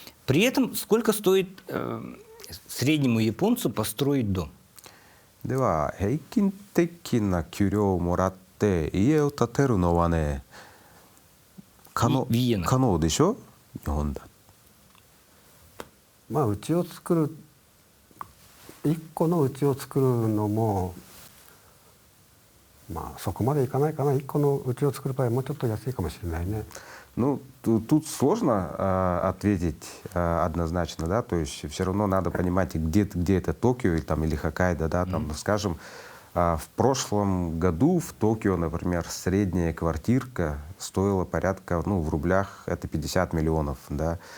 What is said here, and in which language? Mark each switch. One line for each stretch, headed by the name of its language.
Russian: При этом сколько стоит среднему японцу построить дом?
Japanese: では、平均的な給料をもらって家を建てるのはね、可能でしょ日本だ。まあ家を作る一個の家を作るのもまあそこまでいかないかな。一個の家を作る場合はもうちょっと安いかもしれないね。
Russian: Ну, тут сложно ответить однозначно, да, то есть все равно надо понимать, где это Токио или Хоккайдо, да, там, скажем, в прошлом году в Токио, например, средняя квартирка стоила порядка, ну, в рублях это 50 миллионов, да,